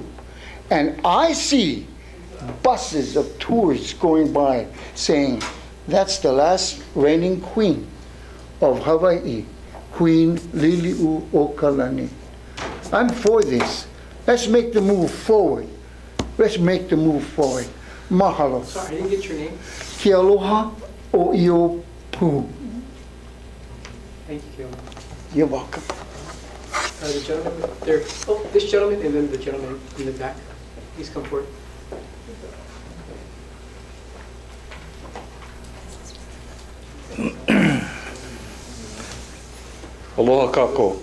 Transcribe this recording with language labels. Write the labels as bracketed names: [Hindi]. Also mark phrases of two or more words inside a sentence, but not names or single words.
[English] And I see buses of tourists going by saying, that's the last reigning queen of Hawaii, Queen Liliuokalani. I'm for this. Let's make the move forward. Let's make the move forward. Mahalo. Sorry, I didn't get your name. [Hawaiian] Ke aloha o io pu. [English] Thank you, Keola. You're welcome. The gentleman there, oh, this gentleman and then the gentleman in the back. Please come forward. [Hawaiian] Aloha kako.